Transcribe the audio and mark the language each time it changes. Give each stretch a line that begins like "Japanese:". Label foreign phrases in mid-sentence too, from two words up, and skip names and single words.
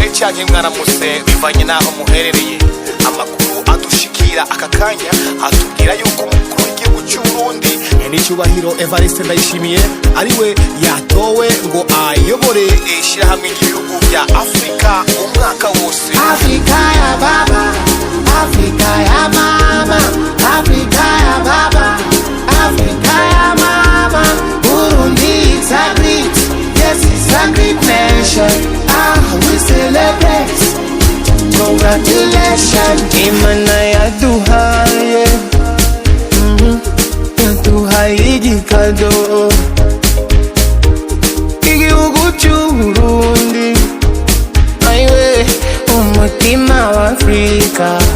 Rundi: canke mwaramutse bivanye naho muherereye. Amakuru adushikira aka kanya atubwira yuko umukuru w'igihugu cy'u Burundi n'icyubahiro Evariste Ndayishimiye ariwe yatowe ngo ayobore ishirahamwe ry'ibihugu bya Afrika umwaka wose.
Swahili: Afrika ya baba, Afrika ya mama, Afrika ya baba, Afrika ya mama.
English: Burundi is a great, yes it's a great nation. We celebrate, congratulations.
Rundi: Imana yaduhaye, yaduhaye igikado, igihugu cy'u Burundi, aiwe umutima wa Afrika.